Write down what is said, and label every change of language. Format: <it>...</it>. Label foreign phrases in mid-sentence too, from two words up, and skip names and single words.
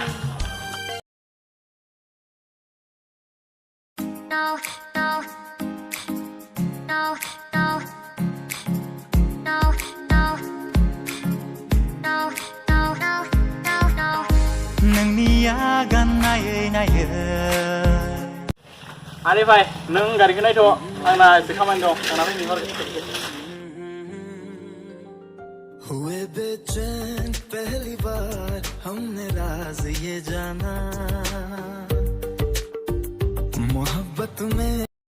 <brx>नोंनि आगान नायै नायै आरे भाई नों गारिखौ नायथ' आंना एसे खामानि दं थांना फैनि हर</brx> <hi>हुए बेचैन पहली बार हमने राज ये जाना मोहब्बत में</hi>